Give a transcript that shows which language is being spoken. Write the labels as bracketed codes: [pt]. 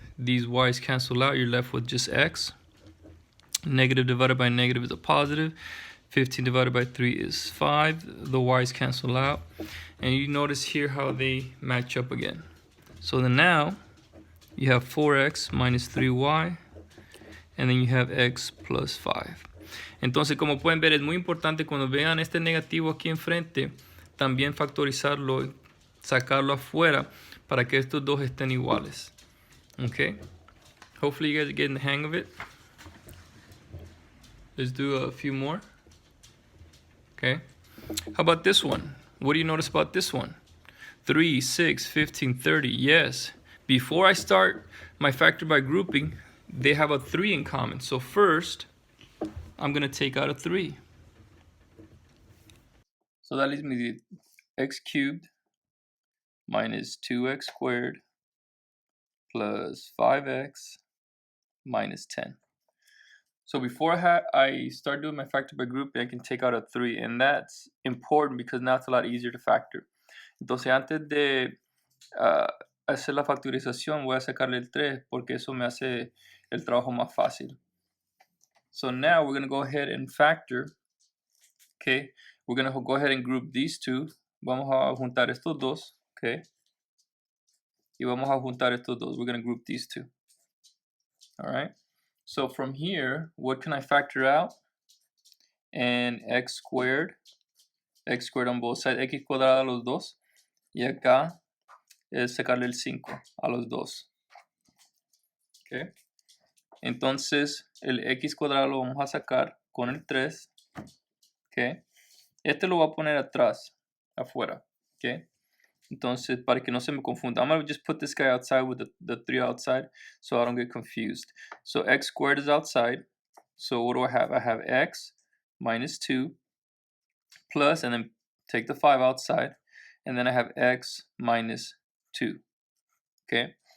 [en] These y's cancel out, you're left with just x. Negative divided by negative is a positive. 15 divided by 3 is 5. The y's cancel out. And you notice here how they match up again. So then now, you have 4x minus 3y, and then you have x plus 5. [es] Entonces, como pueden ver, es muy importante cuando vean este negativo aquí enfrente, también factorizarlo, sacarlo afuera para que estos dos estén iguales. [en] Okay? Hopefully you guys are getting the hang of it. Let's do a few more. Okay? How about this one? What do you notice about this one? 3, 6, 15, 30. Yes. Before I start my factor by grouping, they have a 3 in common. So first, I'm going to take out a 3. So that leaves me the x cubed minus 2x squared plus 5x minus 10. So before I start doing my factor by grouping, I can take out a 3. And that's important because now it's a lot easier to factor. [es] Entonces, antes de hacer la factorización, voy a sacarle el 3 porque eso me hace el trabajo más fácil. [en] So now we're going to go ahead and factor. Okay, we're going to go ahead and group these two. [es] Vamos a juntar estos dos, okay? Y vamos a juntar estos dos. [en] We're going to group these two. All right. So from here, what can I factor out? And x squared on both sides, [es] x cuadrada a los dos. Y acá es sacarle el 5 a los dos. Okay. Entonces, el x cuadrado lo vamos a sacar con el 3. Okay. Este lo voy a poner atrás, afuera. Okay. Entonces, para que no se me confunda, [en] I'm going to just put this guy outside with the 3 outside so I don't get confused. So x squared is outside. So what do I have? I have x minus 2 plus, and then take the 5 outside. And then I have x minus 2. Okay?